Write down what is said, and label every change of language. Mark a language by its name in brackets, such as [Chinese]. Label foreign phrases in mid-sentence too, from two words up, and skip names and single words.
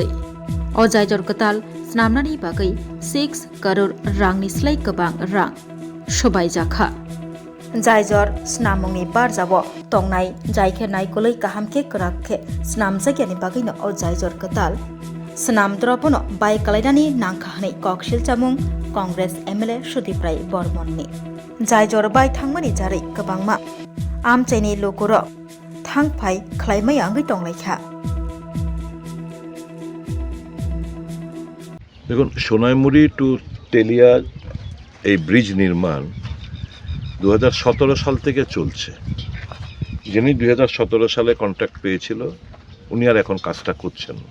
[Kok Borok] अजायजर कताल स्नामनानि बागै 6 करोड़ रांनि स्लाय गोबां रां सबायजाखा जायजर स्नामुंनि बारजाबो तंनाय जायखे नायकलै काहामके कराखे स्नामजागियानि बागैनो अजायजर कताल स्नामद्रबनो बाय कलायनानि नांखाहनै ककशिल चामुं कांग्रेस एमएलए सुदीप राय बर्मननि जायजर बाय थांमानि जारै गोबांमा आमचाइनि लोकर थांफाय खलायमै आंगै टंलायखा [Bangla] দেখুন সোনাইমুড়ি টু তেলিয়া এই ব্রিজ নির্মাণ 2017 সাল থেকে চলছে। যিনি 2017 সালে কন্ট্রাক্ট পেয়েছিল উনি আর এখন কাজটা করছেন না।